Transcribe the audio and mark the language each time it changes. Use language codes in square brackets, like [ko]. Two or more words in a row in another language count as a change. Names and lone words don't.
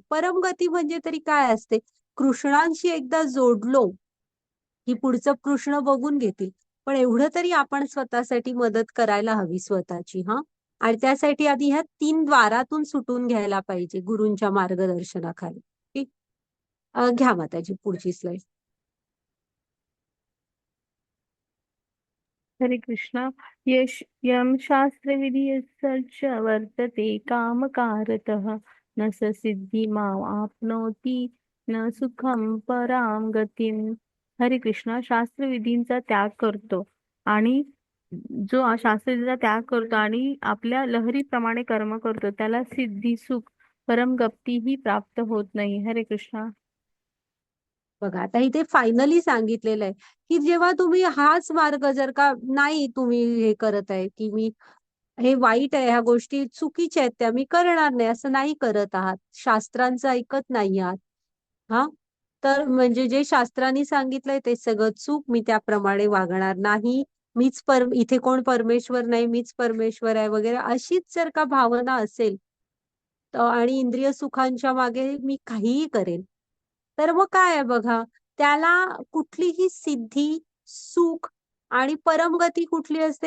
[mr] परमगती म्हणजे तरी काय असते? कृष्णांशी एकदा जोडलो की पुढचं कृष्ण बघून घेतील. पण एवढं तरी आपण स्वतःसाठी मदत करायला हवी स्वतःची. आणि त्यासाठी आधी ह्या 3 द्वारातून सुटून घ्यायला पाहिजे गुरूंच्या मार्गदर्शनाखाली. ठीक. घ्या माताजी पुढची स्लाइड. हरे कृष्णा. [sa] यम शास्त्रविधियश्च वर्तते कामकारतः न स सिद्धिमाम् आपनोति न सुखम पराम गतिम. [mr] हरे कृष्णा. शास्त्रविधींचा त्याग करतो आणि जो शास्त्रविधीचा त्याग करतो आणि आपल्या लहरीप्रमाणे कर्म करतो, त्याला सिद्धी, सुख, परमगती ही प्राप्त होत नाही. हरे कृष्णा. बघा आता इथे फायनली सांगितलेलं आहे की जेव्हा तुम्ही हाच मार्ग जर का नाही तुम्ही हे करत आहे की मी हे वाईट आहे, ह्या गोष्टी चुकीच्या आहेत, त्या मी करणार नाही असं नाही करत आहात, शास्त्रांचं ऐकत नाही आहात, हा तर म्हणजे जे शास्त्रांनी सांगितलंय ते सगळं चूक, मी त्याप्रमाणे वागणार नाही, इथे कोण परमेश्वर नाही, मीच परमेश्वर आहे वगैरे अशीच जर का भावना असेल आणि इंद्रिय सुखांच्या मागे मी काहीही करेन, तर मग काय आहे बघा, त्याला कुठलीही सिद्धी, सुख आणि परमगती कुठली असते?